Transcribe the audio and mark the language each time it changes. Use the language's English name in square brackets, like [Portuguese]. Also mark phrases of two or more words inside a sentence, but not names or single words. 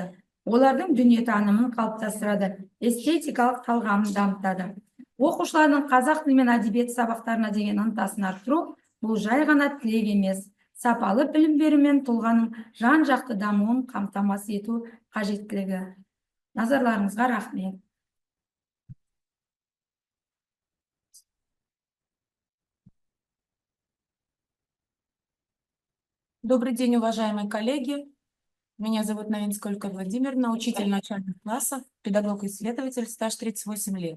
[Kazakh] Олардың дүниетанымын қалыптастырады, эстетикалық талғамын дамытады. Оқушылардың қазақ тілі мен әдебиет сабақтарына деген ынтасын арттыру бұл жай ғана тілек емес, сапалы білім беру мен тұлғаның жан-жақты дамуын қамтамасыз ету қажеттілігі. Назарларыңызға рахмет. [Russian] Добрый день, уважаемые коллеги. Меня зовут Новинская Ольга Владимировна, учитель начальных классов, педагог-исследователь, стаж 38 лет.